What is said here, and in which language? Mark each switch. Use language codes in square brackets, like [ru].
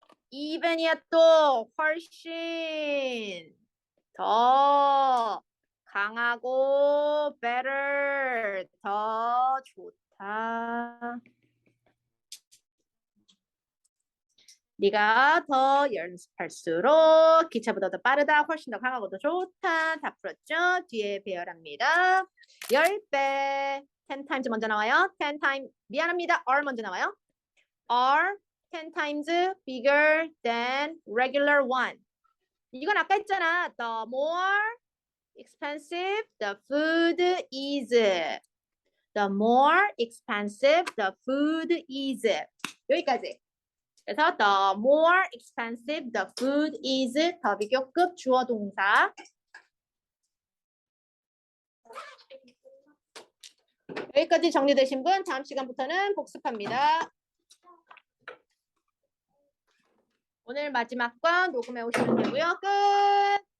[ko] 이벤이야 또 훨씬 더 강하고 better 더 좋다. 네가 더 연습할수록 기차보다 더 빠르다, 훨씬 더 강하고 더 좋다. 다 풀었죠? 뒤에 배열합니다. 10배. [en] 10 times [ko] 먼저 나와요. [en] 10 times. [ko] 미안합니다. R 먼저 나와요. [en] R 10 times bigger than regular one. [ko] 이건 아까 했잖아. [en] The more expensive the food is. The more expensive the food is. [ko] 여기까지. 그래서 [en] the more expensive the food is [ko] 더 비교급 주어 동사. 여기까지 정리되신 분 다음 시간부터는 복습합니다. 오늘 마지막 건 녹음해 오시면 되고요. 끝.